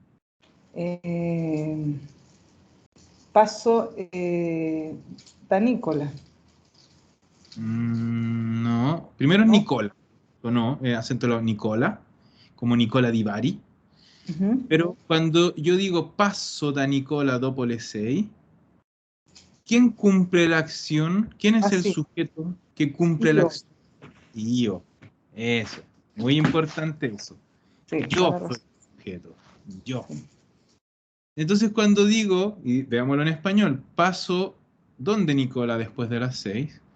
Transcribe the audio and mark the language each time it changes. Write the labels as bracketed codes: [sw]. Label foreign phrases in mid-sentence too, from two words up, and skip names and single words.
[it] Paso da Nicola. [es] No. Primero es ¿No? Nicola. ¿O no? Acento Nicola, como Nicola Di Bari. Pero cuando yo digo [it] paso da Nicola dopo le 6, [es] ¿quién cumple la acción? ¿Quién es el sí. sujeto que cumple la Yo. acción? Yo. Eso. Muy importante eso. Sí, Yo toda la soy razón. el sujeto. Yo. Entonces cuando digo, y veámoslo en español, paso ¿dónde Nicola después de las 6?